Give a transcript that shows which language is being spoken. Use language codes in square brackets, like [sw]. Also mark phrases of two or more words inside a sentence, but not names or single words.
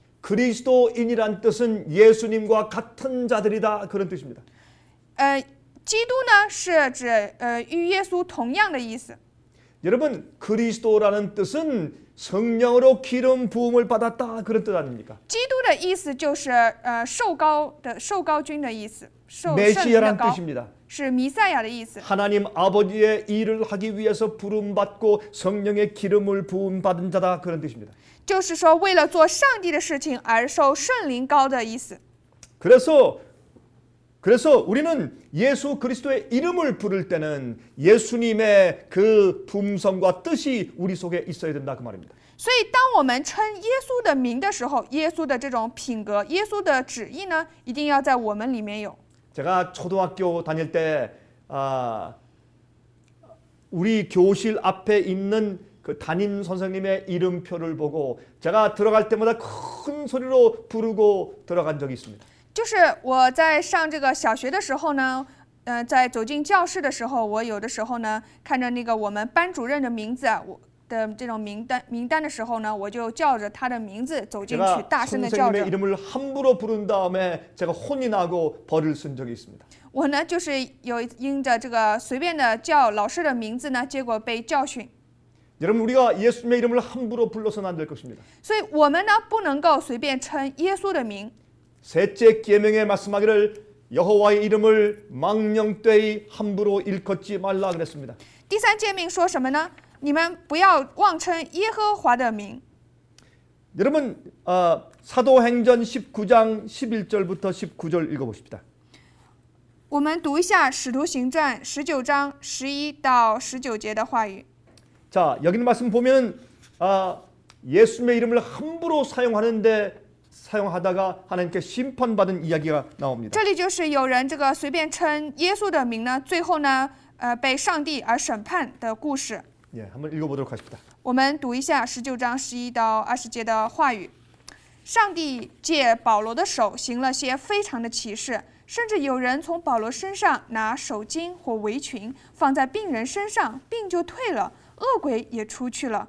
[ko] 그리스도인이란 뜻은 예수님과 같은 자들이다 그런 뜻입니다. [zh] 基督呢是指与耶稣同样的意思。 [ko] 여러분 그리스도라는 뜻은 성령으로 기름 부음을 받았다 그런 뜻 아닙니까? [zh] 基督的意思就是受膏君的意思，圣灵的 [ko] 메시아란 [zh] 膏 [ko] 뜻입니다. [zh] 是弥赛亚的意思。 [ko] 하나님 아버지의 일을 하기 위해서 부름 받고 성령의 기름을 부음 받은 자다 그런 뜻입니다. [zh] 就是说为了做上帝的事情而受圣灵膏的意思。 [ko] 그래서 우리는 예수 그리스도의 이름을 부를 때는 예수님의 그 품성과 뜻이 우리 속에 있어야 된다 그 말입니다. [zh] 所以当我们称耶稣的名的时候，耶稣的这种品格，耶稣的旨意呢，一定要在我们里面有。 [ko] 제가 초등학교 다닐 때 우리 교실 앞에 있는 그 담임 선생님의 이름표를 보고 제가 들어갈 때마다 큰 소리로 부르고 들어간 적이 있습니다. [zh] 就是我在上这个小学的时候呢，在走进教室的时候，我有的时候呢，看着那个我们班主任的名字，我的这种名单的时候呢，我就叫着他的名字走进去， [ko] 제가 [zh] 大声的叫 [ko] 선생님의 [zh] 着。 [ko] 이름을 함부로 부른 다음에 제가 혼이 나고 벌을 쓴 적이 있습니다. [zh] 我呢，就是有因着这个随便的叫老师的名字呢，结果被教训。 [ko] 여러분 우리가 예수님의 이름을 함부로 불러서는 안 될 것입니다. [zh] 所以我们呢，不能够随便称耶稣的名。 [ko] 셋째 계명에 말씀하기를 여호와의 이름을 망령되이 함부로 일컫지 말라 그랬습니다. [zh] 第三诫命说什么呢？你们不要妄称耶和华的名。 [ko] 여러분 사도행전 19장 11절부터 19절 읽어보십시다. [zh] 我们读一下《使徒行传》19章11到19节的话语。 [ko] 자 여기 있는 말씀 보면 예수님의 이름을 함부로 사용하다가 하나님께 심판받은 이야기가 나옵니다. [zh] 这里就是有人这个随便称耶稣的名呢，最后呢，被上帝而审判的故事。 [ko] 예, 한번 읽어보도록 하십니다. [zh] 我们读一下19章11到20节的话语。上帝借保罗的手行了些非常的奇事，甚至有人从保罗身上拿手巾或围裙放在病人身上，病就退了，恶鬼也出去了。